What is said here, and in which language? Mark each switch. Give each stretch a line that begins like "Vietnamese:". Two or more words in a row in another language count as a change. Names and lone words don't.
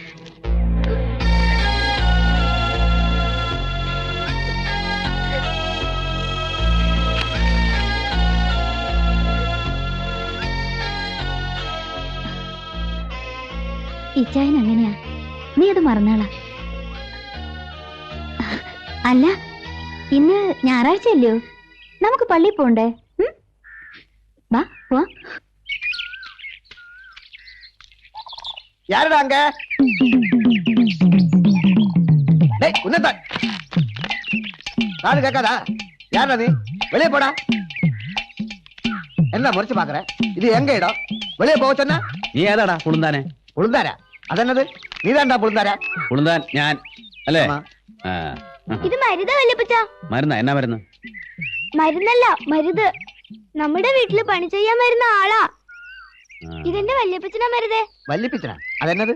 Malayalam: ഇച്ചായൻ അങ്ങനെയാ, നീ അത് മറന്നാളാ. അല്ല, ഇന്ന് ഞായറാഴ്ചയല്ലയോ, നമുക്ക് പള്ളിയിൽ പോണ്ടേ? വാ പോവാ.
Tamil: யாருடா அங்க? டேய் உன்னத நாடு கேட்காதா? யாரா நீ? வெளியே போடா. என்ன முறைச்சு பாக்குற? இது எங்க இடம்? வெளியே போக சொன்னா? நீ ஏதாடா புழுந்தானே? புழுந்தாரா?
Malayalam: അതെന്നത്? നീതാണ്ടാ പുളുന്താരാ? പുളുന്താൻ ഞാൻ അല്ലേ? ഇത് മരുന്ന് വല്യപ്പച്ച. മരുന്നാ? എന്നാ മരുന്ന്? മരുന്നല്ല, മരുത്. നമ്മുടെ വീട്ടില് പണി ചെയ്യാൻ വരുന്ന ആളാ. ഇതെന്റെ വല്യപ്പച്ചനാ മരുതേ. വല്യപ്പച്ചനാ? അതെന്നത്?